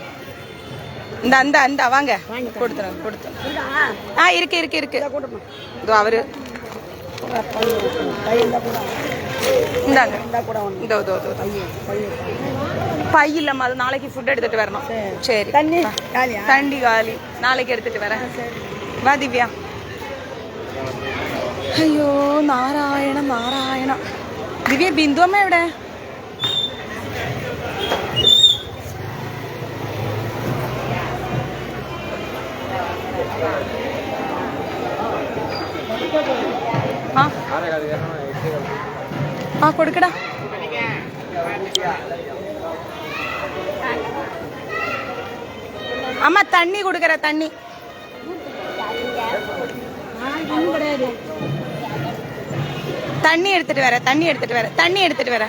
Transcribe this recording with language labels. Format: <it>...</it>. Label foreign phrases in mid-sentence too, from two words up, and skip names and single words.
<ta>இந்த வாங்க கொடுத்தோம். இருக்கு. இதோ அவரு இந்தாங்க. பை இல்லம்மா, அது நாளைக்கு ஃபுட் எடுத்துட்டு வரணும். சரி தண்ணி காலி, நாளைக்கு எடுத்துட்டு வரேன். வா திவ்யா.</ta> <ml>അയ്യോ നാരായണ. ദിവ്യ ബിന്ദു അമ്മ എവിടെ? കൊടുക്കടാ.</ml> <ta>அம்மா தண்ணி கொடுக்கற. தண்ணி எடுத்துட்டு வர.</ta>